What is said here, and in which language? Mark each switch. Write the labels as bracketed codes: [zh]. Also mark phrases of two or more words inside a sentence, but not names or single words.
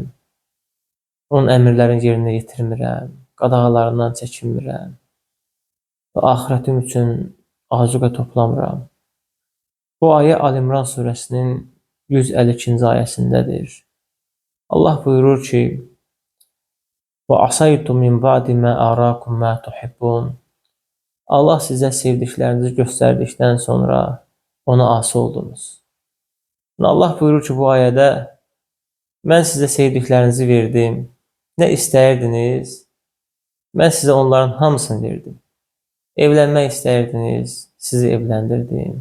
[az] Onun əmrlərini yerinə yetirmirəm, qadağalarından çəkinmirəm və axirətim üçün azuqə toplamıram. Bu ayə Ali-İmran surəsinin 152-ci ayəsindədir. Allah buyurur ki, [ar] وَعَصَيْتُمْ مِنْ بَعْدِ مَا أَرَاكُمْ مَا تُحِبُّونَ [az] Allah sizə sevdiklərinizi göstərdikdən sonra ona asi oldunuz. Allah buyurur ki, bu ayədə mən sizə sevdiklərinizi verdim. Nə istəyirdiniz? Mən sizə onların hamısını verdim. Evlənmək istəyirdiniz, sizi evləndirdim.